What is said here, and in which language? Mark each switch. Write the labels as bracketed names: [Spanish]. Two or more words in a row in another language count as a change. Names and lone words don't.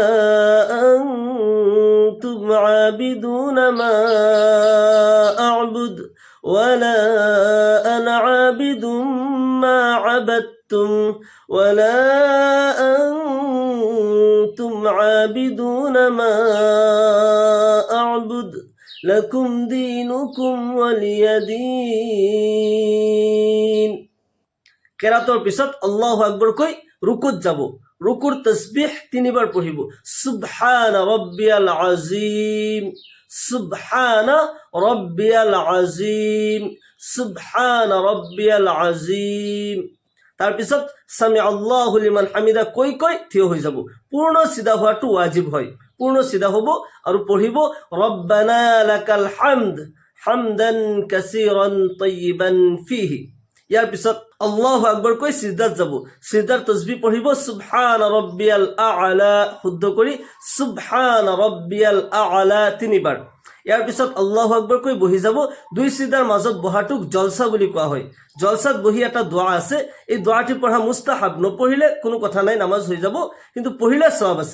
[Arabic] أنتم عابدون ما أعبد ولا أنا عابد ما عبدتم ولا أنتم عابدون ما أعبد لكم دينكم ولي دين। [Assamese] কেরাতৰ পিছত [Arabic] الله أكبر [Assamese] কৈ রুকুত যাব। রুকুর তসবিহ 3 বার পড়িব, [Arabic] سبحان ربي العظيم سبحان ربي العظيم سبحان ربي العظيم. [Assamese] তাৰপিছত [Arabic] سمع الله لمن حمده [Assamese] কৈ কৈ থিয় হৈ যাব। পূৰ্ণ সিধা হোৱাটো ৱাজিব হয়, পূৰ্ণ সিধা হ'ব আৰু পঢ়িব [Arabic] ربنا لك الحمد حمدا كثيرا طيبا فيه. [Assamese] ইয়াৰ পিছত [Arabic] الله أكبر [Assamese] কৈ সিজদাত যাব। সিজদাৰ তসবিহ পঢ়িব [Arabic] سبحان ربي الأعلى, [Assamese] শুদ্ধ কৰি [Arabic] سبحان ربي الأعلى [Assamese] 3 বাৰ। ইয়াৰ পিছত [Arabic] الله أكبر [Assamese] কৈ বহি যাব। 2 সিজদাৰ মাজত বহাটোক জলসা বুলি কোৱা হয়। জলসাত বহি এটা দোৱা আছে, এই দোৱাটি পঢ়া মুস্তাহাব, নপঢ়িলে কোনো কথা নাই, নামাজ হৈ যাব, কিন্তু পঢ়িলে সওয়াব আছে।